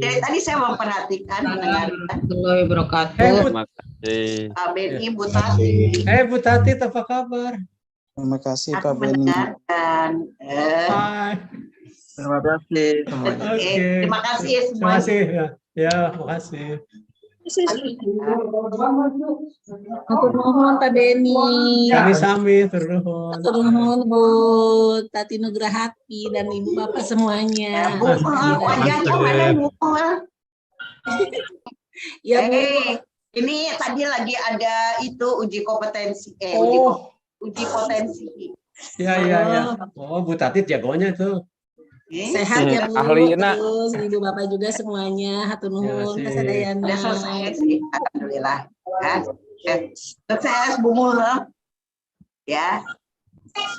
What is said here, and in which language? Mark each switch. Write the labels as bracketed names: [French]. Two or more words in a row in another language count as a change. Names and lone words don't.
[Indonesian] dari tadi saya memperhatikan, mendengarkan. Pak Beni, Bu Tati. Bu Tati, apa kabar? Terima kasih Aku Pak Beni. mendengarkan. Hai. Terima kasih semuanya. Oke, terima kasih ya Terima semuanya. kasih. Ya, terima kasih. [Javanese] Matur nuhun Pak Beni. Sami-sami, turun. Matur nuhun [Indonesian] Bu Tati Nugrahati dan Ibu Bapak semuanya. Bu, wajahnya mana Bu? Ya Bu. Ini tadi lagi ada itu uji kompetensi, uji potensi. Ya. Oh, Bu Tati jagonya tuh. Sehat ya Bu. Ahlina. Terus Ibu Bapak juga semuanya. [Sundanese] Hatur nuhun [Indonesian] Terima kasih. [Sundanese] kasadayana. [Indonesian] Udah selesai sih, alhamdulillah. Sukses Bu Mul. Ya.